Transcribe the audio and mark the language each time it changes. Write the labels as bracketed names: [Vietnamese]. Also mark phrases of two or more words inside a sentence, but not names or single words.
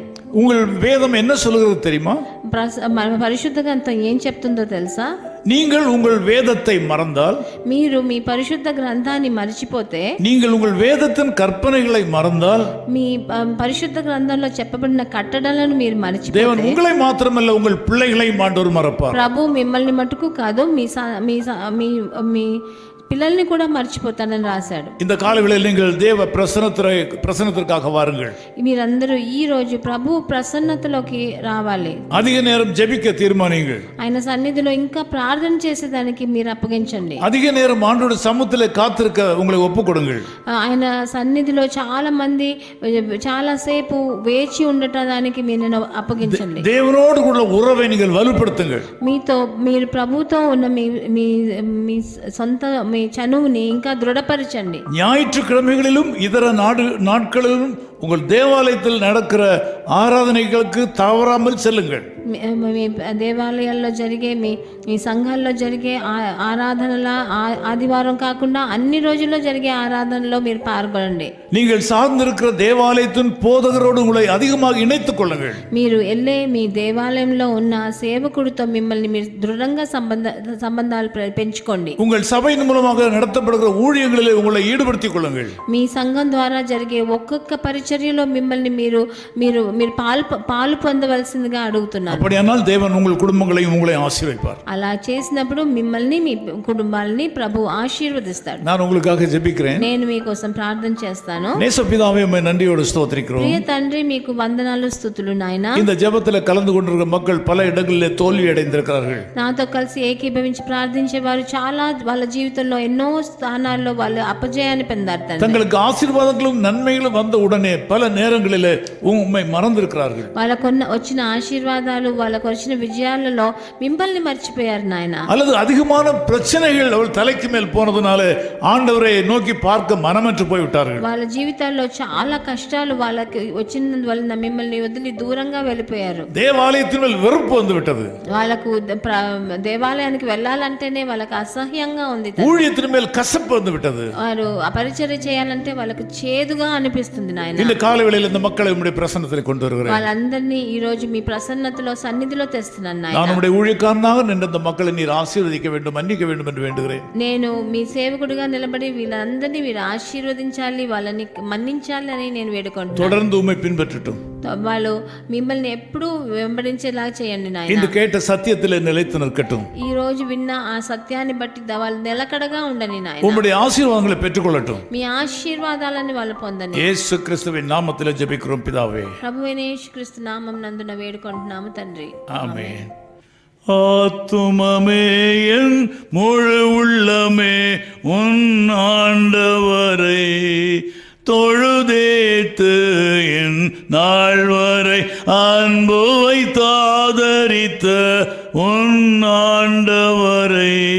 [Tamil] உங்கள் வேதம் என்ன சொல்கிறது தெரியுமா? [Telugu] పరిశుద్ధ గ్రంథం ఏం చెప్తుందో తెలుసా? [Tamil] நீங்கள் உங்கள் வேதத்தை மறந்தால், [Telugu] మీరు మీ పరిశుద్ధ గ్రంథాన్ని మర్చిపోతే, [Tamil] நீங்கள் உங்கள் வேதத்தின் கற்பனைகளை மறந்தால், [Telugu] మీ పరిశుద్ధ గ్రంథంలో చెప్పబడిన కట్టడలను మీరు మర్చిపోతే, [Tamil] தேவன் உங்களை மாத்திரமல்ல உங்கள் பிள்ளைகளையும் ஆண்டவர் மறப்பார். [Telugu] ప్రభు మిమ్మల్ని మట్టుకు కాదు మీ పిల్లల్ని కూడా మర్చిపోతానని రాశాడు. [Tamil] இந்த காலவேளையில் நீங்கள் தேவ பிரசன்னத்திற்காக வாருங்கள். [Telugu] మీరందరూ ఈ రోజు ప్రభు ప్రసన్నతలోకి రావాలి. [Tamil] அதிக நேரம் ஜெபிக்க தீர்மானியுங்கள். [Telugu] ఆయన సన్నిధిలో ఇంకా ప్రార్థన చేసేదానికి మీరు అప్పగించండి. [Tamil] அதிக நேரம் ஆண்டவருடைய சமூகத்திலே காத்திருக்க உங்களை ஒப்புக்கொடுங்கள். [Telugu] ఆయన సన్నిధిలో చాలా సేపు వేచి ఉండటానికి మీరు అప్పగించండి. [Tamil] தேவனோடு கூட உறவை நீங்கள் வலுப்படுத்துங்கள். [Telugu] మీరు ప్రభుతో ఉన్న మీ సొంత మీ చనువుని ఇంకా దృఢపరచండి. [Tamil] ஞாயிற்றுக்கிழமைகளிலும் இதர நாட்களிலும் உங்கள் தேவாலயத்தில் நடக்கிற ஆராதனைகளுக்கு தவறாமல் செல்லுங்கள். [Telugu] మీ దేవాలయాల్లో జరిగే మీ సంఘాల్లో జరిగే ఆరాధనల ఆదివారం కాకుండా అన్ని రోజుల్లో జరిగే ఆరాధనలో మీరు పాల్గొనండి. [Tamil] நீங்கள் சார்ந்திருக்கிற தேவாலயத்தின் போதகரோடு உங்களை அதிகமாக இணைத்துக் கொள்ளுங்கள். [Telugu] మీరు మీ దేవాలయంలో ఉన్న సేవకుడితో మిమ్మల్ని మీరు దృఢంగా సంబంధాలు పెంచుకోండి. [Tamil] உங்கள் சபையின் மூலமாக நடத்தப்படுகிற ஊழியங்களிலே உங்களை ஈடுபடுத்திக் கொள்ளுங்கள். [Telugu] మీ సంఘం ద్వారా జరిగే ఒక్కొక్క పరిచర్య పరిచర్యలో మిమ్మల్ని మీరు మీరు మీరు పాలు పొందవలసిందిగా అడుగుతున్నాను. [Tamil] அப்படியானால் தேவன் உங்கள் குடும்பங்களையும் உங்களையும் ஆசீர்வதிப்பார். [Telugu] అలా చేసినప్పుడు మిమ్మల్ని మీ కుటుంబాలని ప్రభు ఆశీర్వదిస్తాడు. [Tamil] நான் உங்களுக்காக ஜெபிக்கிறேன். [Telugu] నేను మీకోసం ప్రార్థన చేస్తాను. [Tamil] நேசபிதாவே உம்மை நன்றியோடு ஸ்தோத்திரிக்கிறோம். [Telugu] ప్రియ తండ్రి మీకు వందనాలు స్తుతులు నాయనా. [Tamil] இந்த ஜெபத்தில் கலந்து கொண்டிருக்கிற மக்கள் பல இடங்களிலே தோல்வி அடைந்திருக்கிறார்கள். [Telugu] నాతో కలిసి ఏకీభవించి ప్రార్థించే వారు చాలా వాళ్ళ జీవితంలో ఎన్నో స్థానాల్లో వాళ్ళు అపజయాన్ని పొందారు తండ్రి. [Tamil] தங்களுக்கு ஆசீர்வாதங்களும் நன்மைகளும் வந்த உடனே பல நேரங்களிலே உம்மை மறந்திருக்கிறார்கள். [Telugu] వాళ్ళకు వచ్చిన ఆశీర్వాదాలు వాళ్ళకు వచ్చిన విజయాలలో మిమ్మల్ని మర్చిపోయారు నాయన. [Tamil] அல்லது அதிகமான பிரச்சனைகள் அவள் தலைக்கு மேல் போனதுனால ஆண்டவரை நோக்கி பார்க்க மனமற்று போய்விட்டார்கள். [Telugu] వాళ్ళ జీవితాల్లో చాలా కష్టాలు వాళ్ళకి వచ్చినందువలన మిమ్మల్ని వదిలి దూరంగా వెళ్ళిపోయారు. [Tamil] தேவாலயத்தின் மேல் வெறுப்பு வந்து விட்டது. [Telugu] వాళ్ళకు దేవాలయానికి వెళ్ళాలంటేనే వాళ్ళకి అసహ్యంగా ఉంది. [Tamil] ஊழியத்தின் மேல் கசப்பு வந்து விட்டது. [Telugu] వారు పరిచర్య చేయాలంటే వాళ్ళకు చేదుగా అనిపిస్తుంది నాయన. [Tamil] இந்த காலவேளையில் இந்த மக்களை உம்முடைய பிரசன்னத்தில் கொண்டு வருகிறேன். [Telugu] వాళ్ళందరినీ ఈ రోజు మీ ప్రసన్నతలో సన్నిధిలో తెస్తున్నాను నాయన. [Tamil] நான் உம்முடைய ஊழியக்காரனாக நின்ற இந்த மக்களை நீர் ஆசீர்வதிக்க வேண்டும், மன்னிக்க வேண்டும் என்று வேண்டுகிறேன். [Telugu] నేను మీ సేవకుడిగా నిలబడి వీళ్ళందరినీ మీరు ఆశీర్వదించాలి, వాళ్ళని మన్నించాలి అని నేను వేడుకుంటున్నాను. [Tamil] தொடர்ந்து உம்மை பின்பற்றட்டும். [Telugu] వాళ్ళు మిమ్మల్ని ఎప్పుడూ వెంబడించేలా చేయండి నాయన. [Tamil] இந்த கேட்ட சத்தியத்தில் நிலைத்து நிற்கட்டும். [Telugu] ఈ రోజు విన్న ఆ సత్యాన్ని బట్టి వాళ్ళు నిలకడగా ఉండని నాయన. [Tamil] உம்முடைய ஆசீர்வாதங்களை பெற்றுக்கொள்ளட்டும். [Telugu] మీ ఆశీర్వాదాలను వాళ్ళు పొందని [Tamil] இயேசு கிறிஸ்துவின் நாமத்தில் ஜெபிக்கிறோம் பிதாவே. [Telugu] ప్రభువైన యేసుక్రీస్తు నామం నందున వేడుకుంటున్నాము తండ్రి. [Tamil] ஆமென். ஆத்துமமே என் முழு உள்ளமே உன் ஆண்டவரை தொழுதேத்து என் நாள் வரை அன்பு வைத்தாதரித்த உன் ஆண்டவரை